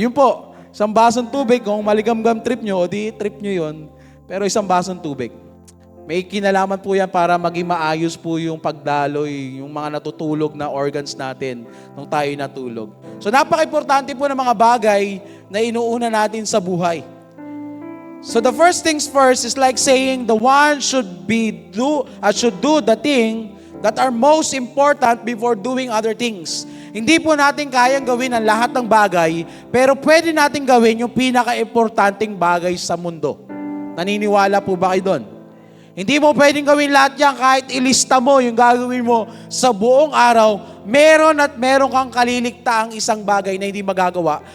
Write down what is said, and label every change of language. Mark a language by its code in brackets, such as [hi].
[tl] Yun po, isang basong tubig, kung maligam-gam trip nyo, o di trip nyo yun, pero isang basong tubig. May kinalaman po yan para maging maayos po yung pagdaloy, yung mga natutulog na organs natin nung tayo natulog. So napaka-importante po ng mga bagay na inuuna natin sa buhay. [en] So the first things first is like saying the one should do the thing that are most important before doing other things. [tl] Hindi po natin kayang gawin ang lahat ng bagay, pero pwede natin gawin yung pinaka-importanting bagay sa mundo. Naniniwala po ba kayo doon? Hindi mo pwedeng gawin lahat yan kahit ilista mo yung gagawin mo sa buong araw. Meron at meron kang kaliliktaang isang bagay na hindi magagawa.